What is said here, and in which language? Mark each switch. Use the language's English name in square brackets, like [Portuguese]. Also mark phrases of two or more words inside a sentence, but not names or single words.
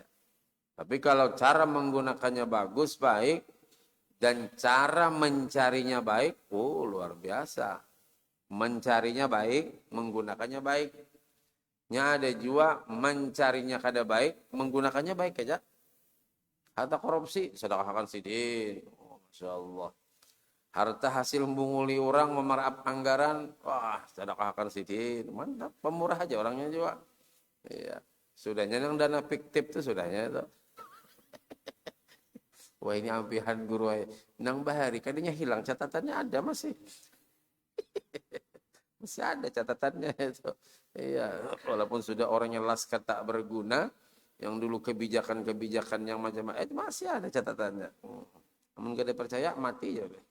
[Indonesian] Tapi kalau cara menggunakannya bagus, baik, dan cara mencarinya baik, oh luar biasa. Mencarinya baik, menggunakannya baik. Nya ada juga mencarinya kada baik, menggunakannya baik aja. Harta korupsi, [Banjar] sedekahkan sidin. [Arabic] Oh, ما شاء الله. [Indonesian] Harta hasil membunguli orang, memarap anggaran, wah sedekahkan sidin. Mantap, pemurah aja orangnya juga. Iya. Sudahnya yang dana fiktif itu sudahnya itu. [Banjar] Wah ini ampihan guru ay. Nang Bahari kadangnya hilang catatannya ada masih. [Indonesian] Masih ada catatannya itu. Iya, walaupun sudah orangnya laskar tak berguna, yang dulu kebijakan-kebijakan yang macam-macam, itu masih ada catatannya. Namun gak ada percaya, mati ya.